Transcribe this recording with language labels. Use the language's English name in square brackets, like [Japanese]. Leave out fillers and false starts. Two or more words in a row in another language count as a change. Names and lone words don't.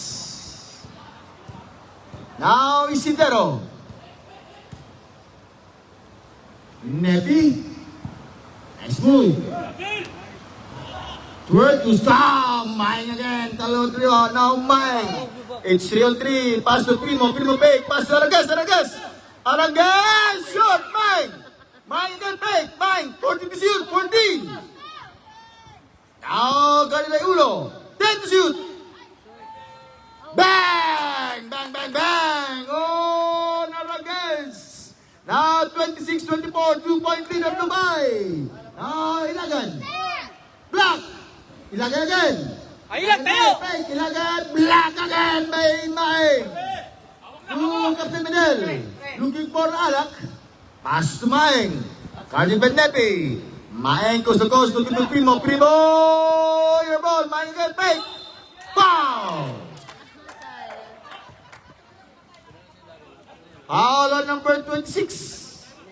[English] Now Isidero. Nepi. Nice move. Twerk to stop. Maeng again. Talon 3 on. Now Maeng. It's 3 on 3. Pass to Primo. Primo fake. Pass to Arangues. Arangues. Shot. Maeng. Maeng again fake. Maeng. 14 to shoot. 14. Now got it by Uno. 10 to shoot. Bang. Oh, Arangues. Now 26-24, 2-point lead of Dubai. Now Ilagan. Block. Ilagan again. [Filipino] Ay lang tayo! [English] Ilagan, black again, Maing. To Captain Medel. Looking for Alak. Pass to Maing. Cardi Benepi. Maing coast to coast, looking for Primo. Your ball, Maing again, fake. Foul! Foul on number 26.